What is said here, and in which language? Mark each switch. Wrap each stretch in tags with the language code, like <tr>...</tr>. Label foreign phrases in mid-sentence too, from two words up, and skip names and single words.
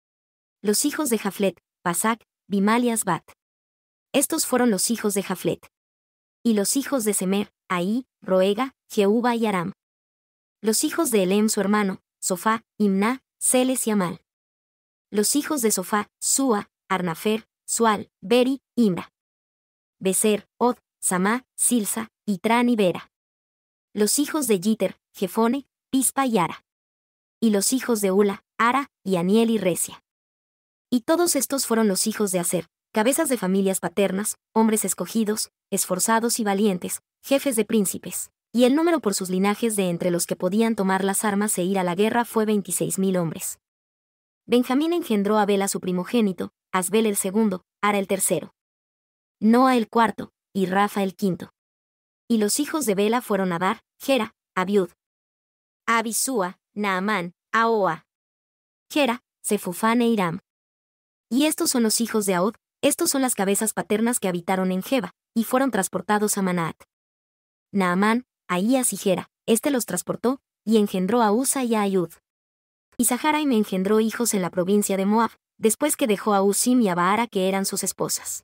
<es>Los hijos de Jaflet, Pasac, Bimal y Asbat. Estos fueron los hijos de Jaflet. Y los hijos de Semer, Ahí, Roega, Jehuba y Aram. Los hijos de Elem su hermano, Sofá, Imná, Celes y Amal. Los hijos de Sofá, Sua, Arnafer, Sual, Beri, Imra. Beser, Od, Samá, Silsa, Itrán y Bera. Los hijos de Yiter, Jefone, Pispa y Ara. Y los hijos de Ula, Ara, y Aniel y Resia. Y todos estos fueron los hijos de Aser, cabezas de familias paternas, hombres escogidos, esforzados y valientes, jefes de príncipes. Y el número por sus linajes de entre los que podían tomar las armas e ir a la guerra fue 26,000 hombres. Benjamín engendró a Bela su primogénito, Asbel el segundo, Ara el tercero. Noa el cuarto, y Rafa el quinto. Y los hijos de Bela fueron Adar, Gera, Abiud, Abisúa, Naamán, Ahoa, Gera, Sefufán e Iram. Y estos son los hijos de Ahod, estos son las cabezas paternas que habitaron en Geba, y fueron transportados a Manaat. Naamán, Ahías y Gera, los transportó, y engendró a Usa y a Ayud. Y Saharaim engendró hijos en la provincia de Moab, después que dejó a Usim y a Baara que eran sus esposas.</es>